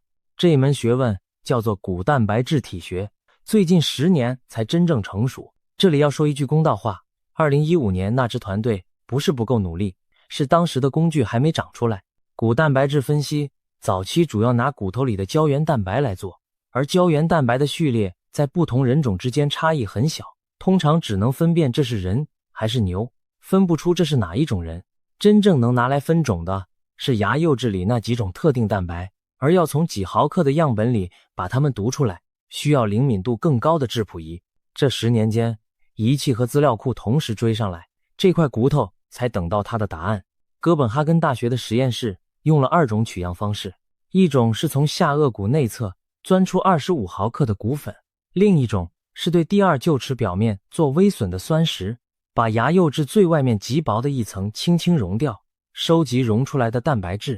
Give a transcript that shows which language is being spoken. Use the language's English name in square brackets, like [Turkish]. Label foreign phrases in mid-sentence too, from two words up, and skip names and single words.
[Chinese] 這一門學問叫做古蛋白質體學，最近10年才真正成熟。這裡要說一句公道話，2015年那支團隊不是不夠努力，是當時的工具還沒長出來。古蛋白質分析早期主要拿骨頭裡的膠原蛋白來做，而膠原蛋白的序列在不同人種之間差異很小，通常只能分辨這是人還是牛，分不出這是哪一種人。真正能拿来分种的是牙釉質裡那幾種特定蛋白，而要從幾毫克的樣本裡把它們讀出來，需要灵敏度更高的質譜儀。這10年間，儀器和資料庫同時追上來，這塊骨頭才等到它的答案。哥本哈根大學的實驗室用了2種取樣方式，一種是從下頜骨內側鑽出25毫克的骨粉，另一種是對第2臼齒表面做微损的酸蚀，把牙釉質最外面極薄的一層輕輕溶掉，收集溶出來的蛋白質。